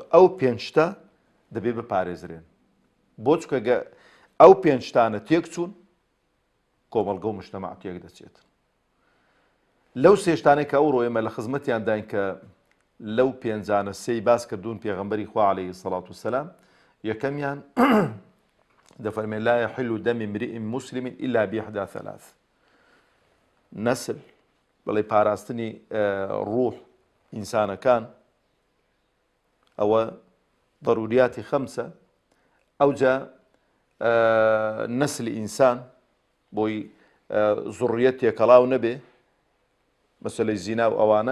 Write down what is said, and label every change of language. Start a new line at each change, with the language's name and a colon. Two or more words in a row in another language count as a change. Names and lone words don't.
Central Kurdish: ئەو پێنجتە دەبێ بپارێزرێن. بۆ چکە ئەو پێنجتانە تێک چوون کۆمەڵگە و مجتەماع تێک دەچێت. لەو سێشتانەی کە ئەو ڕۆیمە لە خزمەتیان داین کە لەو پێنجانە سێی باس کردوون پێغەمبەری خوا
Arabic: عەلەیهی سەڵات وسەلام.
Central Kurdish: یەکەمیان دەفەرمێ
Arabic: لا يحل دم امرئ مسلم إلا بإحدى ثلاث نسل،
Central Kurdish: بەڵێ پاراستنی ڕوح ئینسانەکان ئەوە ضەروریاتی خەمسە. ئەوجا نەسلی ئینسان بۆی زوڕیەت تێکەڵاو نەبێ مەسەلەی زینا و ئەوانە.